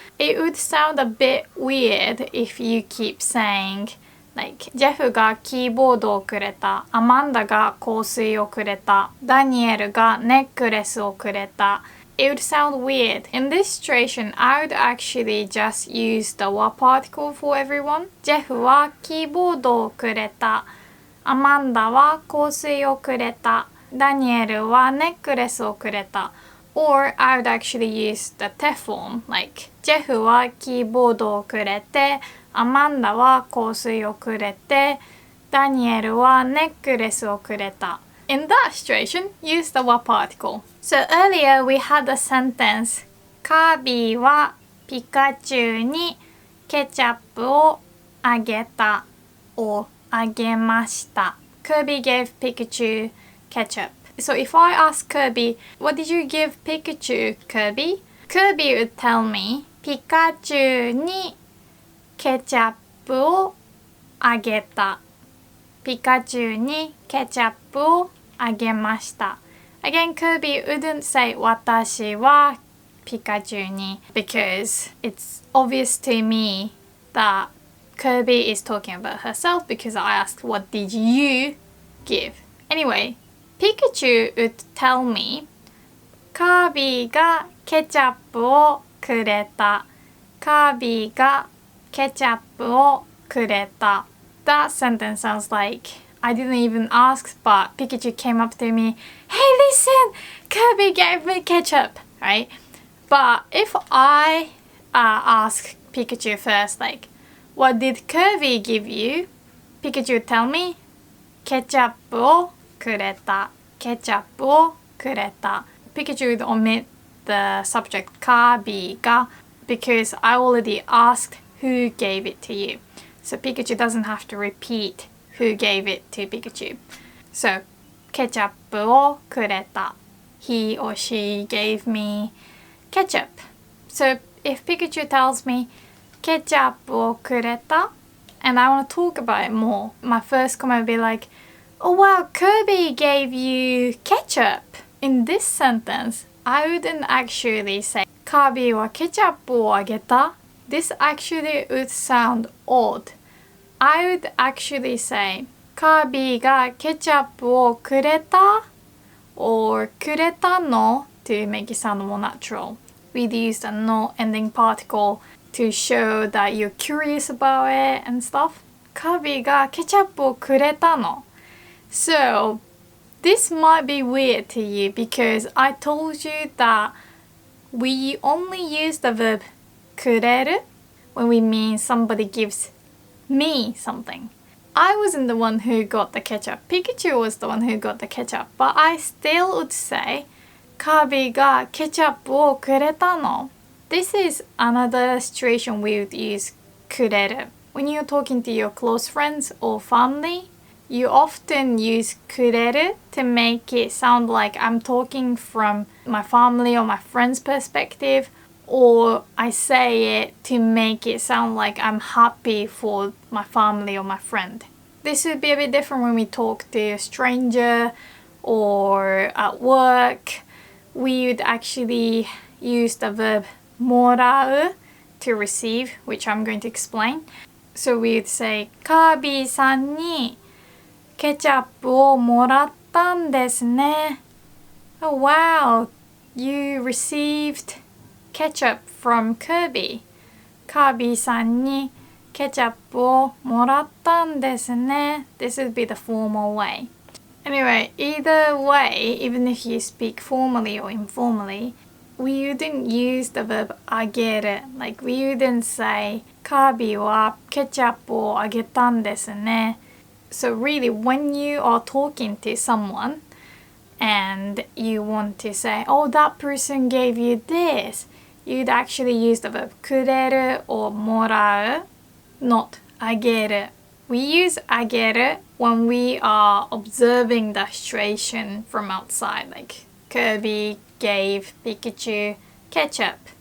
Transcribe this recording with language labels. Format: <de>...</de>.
<en>It would sound a bit weird if you keep saying, like,</en> <ja>ジェフがキーボードをくれた, アマンダが香水をくれた, ダニエルがネックレスをくれた.</ja> <en>It would sound weird. In this situation, I would actually just use the は particle for everyone.</en> <ja>ジェフはキーボードをくれた, アマンダは香水をくれた, ダニエルはネックレスをくれた.</ja> <en>Or I would actually use the te form, like</en> <ja>ジェフはキーボードをくれて, アマンダは香水をくれて, ダニエルはネックレスをくれた.</ja> <en>In that situation, use the は particle. So earlier we had a sentence,</en> <ja>カービィはピカチュウにケチャップをあげた</ja> <en>or</en> <ja>あげました.</ja> <en>Kirby gave Pikachu ketchup. So if I ask Kirby, what did you give Pikachu, Kirby? Kirby would tell me,</en> <ja>ピカチュウにケチャップをあげた. ピカチュウにケチャップをあげました.</ja> <en>Again, Kirby wouldn't say</en> <ja>私はピカチュウに</ja> <en>because it's obvious to me that Kirby is talking about herself because I asked what did you give. Anyway, Pikachu would tell me</en> <ja>カービィがケチャップをくれた. カービィがケチャップをくれた.</ja> <en>That sentence sounds like I didn't even ask, but Pikachu came up to me, hey listen, Kirby gave me ketchup, right? But if I ask Pikachu first, like, what did Kirby give you? Pikachu would tell me,</en> <ja>ケチャップをくれた. ケチャップをくれた.</ja> <en>Pikachu would omit the subject カービィが because I already asked who gave it to you. So Pikachu doesn't have to repeat who gave it to Pikachu. So,</en> <ja>ケチャップをくれた.</ja> <en>He or she gave me ketchup. So, if Pikachu tells me</en> <ja>ケチャップをくれた</ja> <en>and I want to talk about it more, my first comment would be like, oh wow, Kirby gave you ketchup. In this sentence, I wouldn't actually say</en> <ja>カービーはケチャップをあげた.</ja> <en>This actually would sound odd. I would actually say</en> <ja>カービーがケチャップをくれた</ja> <en>or</en> <ja>くれたの</ja> <en>to make it sound more natural. We'd use the no ending particle to show that you're curious about it and stuff.</en> <ja>カービーがケチャップをくれたの.</ja> <en>So, this might be weird to you because I told you that we only use the verb くれる when we mean somebody gives me something. I wasn't the one who got the ketchup. Pikachu was the one who got the ketchup. But I still would say</en> <ja>カービーがケチャップをくれたの.</ja> <en>This is another situation we would use くれる. When you're talking to your close friends or family, you often use くれる to make it sound like I'm talking from my family or my friend's perspective, or I say it to make it sound like I'm happy for my family or my friend. This would be a bit different when we talk to a stranger or at work. We would actually use the verb もらう to receive, which I'm going to explain. So we would say</en> <ja>カービーさんにケチャップをもらったんですね.</ja> <en>Oh wow, you received ketchup from Kirby.</en> <ja>カービーさんにケチャップをもらったんですね.</ja> <en>This would be the formal way. Anyway, either way, even if you speak formally or informally, we wouldn't use the verb あげる. Like we wouldn't say</en> <ja>カービーはケチャップをあげたんですね.</ja> <en>So really, when you are talking to someone and you want to say, oh, that person gave you this, you'd actually use the verb くれる or もらう, not あげる. We use あげる when we are observing the situation from outside, like Kirby gave Pikachu ketchup.</en>